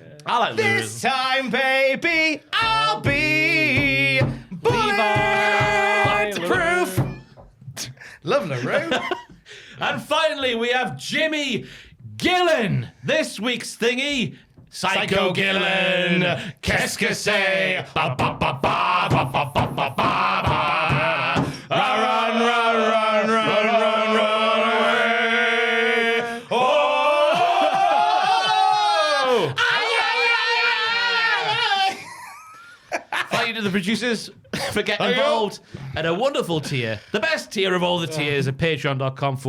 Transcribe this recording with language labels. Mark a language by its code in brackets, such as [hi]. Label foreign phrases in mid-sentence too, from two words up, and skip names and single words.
[en] I like LaRue. This time, baby, I'll be bulletproof. Love LaRue. And finally, we have Jimmy Gillen. This week's thingy. Psycho Gillen. [fr] Qu'est-ce que c'est? Ba ba ba ba ba ba ba ba ba. [en] Run, run, run, run, run, run away. Oh! Thank you to the producers for getting involved. And a wonderful tier, the best tier of all the tiers at patreon.com/cultaholic.